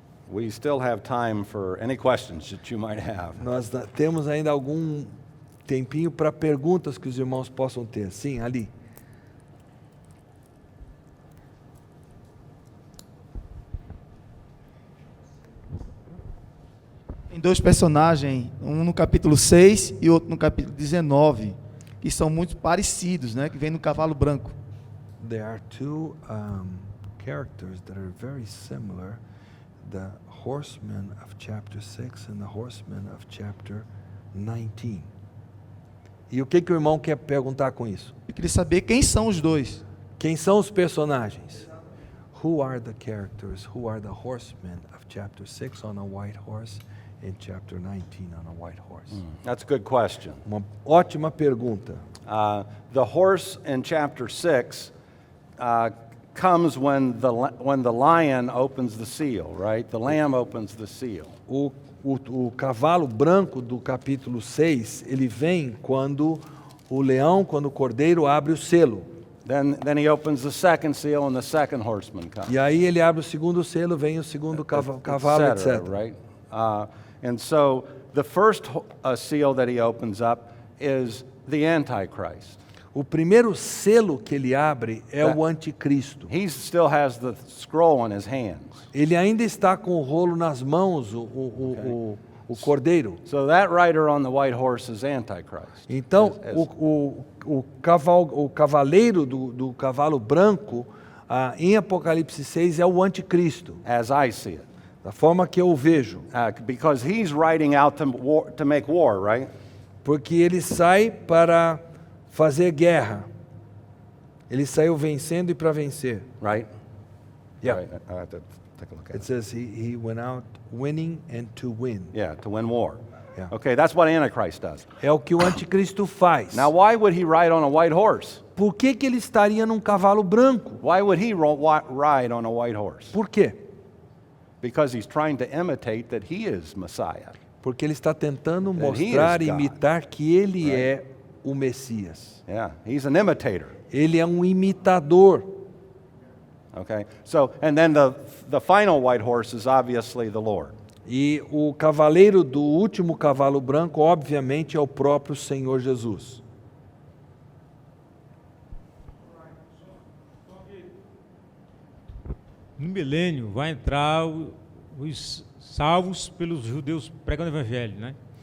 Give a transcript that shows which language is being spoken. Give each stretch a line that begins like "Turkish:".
English: We still have time for any questions that you might have.
Portuguese: Nós temos ainda algum tempinho para perguntas que os irmãos possam ter. Sim, ali. Tem 2 personagens, um no capítulo 6 e outro no capítulo 19, que são muito parecidos, né? Que vem no cavalo branco.
English: There are two characters that are very similar, the horseman of chapter 6 and the horseman of chapter 19.
Portuguese: E o que o irmão quer perguntar com isso? Eu queria saber quem são os dois. Quem são os personagens?
English: Who are the characters? Who are the horsemen of chapter 6 on a white horse and chapter 19 on a white horse? That's a good question.
Portuguese: Uma ótima pergunta.
English: The horse in chapter 6 comes when the lion opens the seal, right? The lamb opens the seal.
Portuguese: O cavalo branco do capítulo 6, ele vem quando o leão, quando o cordeiro abre o selo.
English: Then he opens the second seal and the second horseman comes.
Portuguese: E aí ele abre o segundo selo, vem o segundo cavalo, etc.
English: Right? And so the first seal that he opens up is the Antichrist.
Portuguese: O primeiro selo que ele abre é o anticristo.
English: He still has the scroll in his hands.
Portuguese: Ele ainda está com o rolo nas mãos, o cordeiro.
English: So that rider on the white horse is Antichrist.
Portuguese: Então, o cavaleiro do cavalo branco, em Apocalipse 6, é o anticristo,
English: As I see it.
Portuguese: da forma que eu o vejo.
English: Because he's riding out to make war, right?
Portuguese: Porque ele sai para fazer guerra. Ele saiu vencendo e para vencer.
English: Right? Yeah. Right. I have to take a look at It it. says he went out winning and to win. Yeah, to win war. Yeah. Okay, that's what Antichrist does.
Portuguese: É o que o anticristo faz.
English: Now, why would he ride on a white horse?
Portuguese: Por que ele estaria num cavalo branco?
English: Why would he ride on a white horse?
Portuguese: Por quê?
English: Because he's trying to imitate that he is Messiah.
Portuguese: Porque ele está tentando
English: That he
Portuguese: mostrar
English: is
Portuguese: e
English: God.
Portuguese: imitar que ele
English: Right.
Portuguese: é o Messias.
English: Yeah, he's an imitator.
Portuguese: Ele é um imitador.
English: Okay, so and then the final white horse is obviously the Lord.
Portuguese: E o cavaleiro do último cavalo branco, obviamente, é o próprio Senhor Jesus. No milênio vai entrar os salvos pelos judeus pregando o evangelho, né?